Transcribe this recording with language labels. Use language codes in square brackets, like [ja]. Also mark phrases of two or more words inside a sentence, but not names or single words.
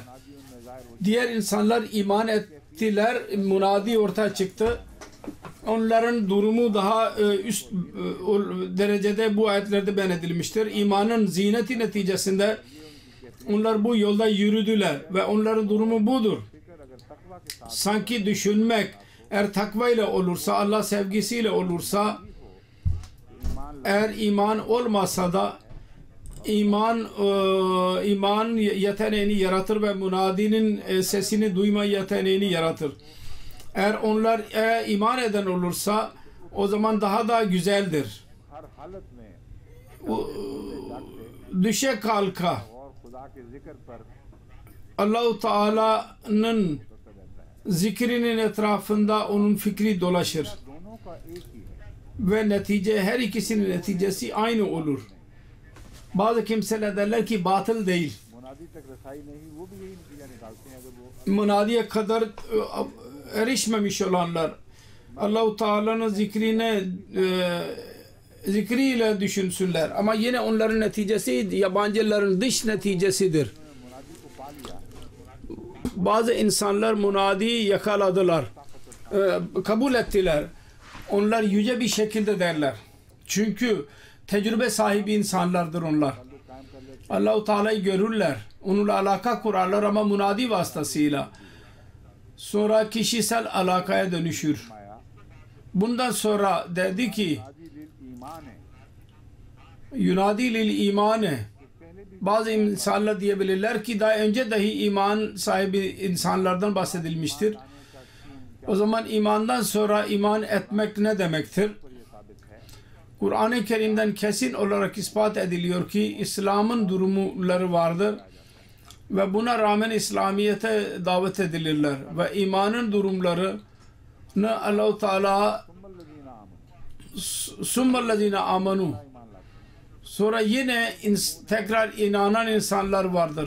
[tr] Diğer insanlar iman ettiler, munadi ortaya çıktı. Onların durumu daha üst derecede bu ayetlerde beyan edilmiştir. İmanın zineti neticesinde onlar bu yolda yürüdüler ve onların durumu budur. [ur] اگر تقویٰ کے ساتھ [tr] Sanki düşünmek eğer takva ile olursa, Allah sevgisiyle olursa, eğer iman olmasa da iman yeteneğini yaratır ve munadinin sesini duyma yeteneğini yaratır. Eğer onlar iman eden olursa o zaman daha da güzeldir. [ur] ہر حالت میں [tr] Düşe kalka [ur] اور خدا کے ذکر پر [tr] Allah-u Teala'nın [ur] رہتا ہے. [tr] zikrinin etrafında onun fikri dolaşır. [ur] دونوں کا ایک ہی ہے. [tr] Ve netice her ikisinin neticesi aynı olur. Bazı kimseler derler ki batıl değil. [ur] منادی تک رسائی نہیں، وہ بھی یہی نتیجہ نکالتے ہیں. اگر وہ [tr] Munadiye kadar erişmemiş olanlar Allah-u Teala'nın zikriyle düşünsünler. Ama yine onların neticesi yabancıların dış neticesidir. [ur] منادی کو پا لیا, [tr] Bazı insanlar munadiyi yakaladılar. Kabul ettiler. Onlar yüce bir şekilde derler. Çünkü tecrübe sahibi insanlardır onlar. [ur] تعلق قائم کر لیتے [tr] Allah-u Teala'yı görürler. Onunla alaka kurarlar ama munadi vasıtasıyla. Sonra kişisel alakaya dönüşür. [ur] آیا. [tr] Bundan sonra dedi ki [ar] منادي للإيمان [ur] ہے, [ar] ينادي للإيمان. [ur] پہلے بھی [tr] bazı insanlar diyebilirler ki daha önce dahi iman sahibi insanlardan bahsedilmiştir. O zaman imandan sonra iman etmek ne demektir? Kur'an-ı Kerim'den kesin olarak ispat ediliyor ki İslam'ın durumları vardır ve buna rağmen İslamiyet'e davet edilirler ve imanın durumlarını Allah-u Teala [ar] ثم الذين آمنوا, [tr] sonra yine tekrar inanan insanlar vardır.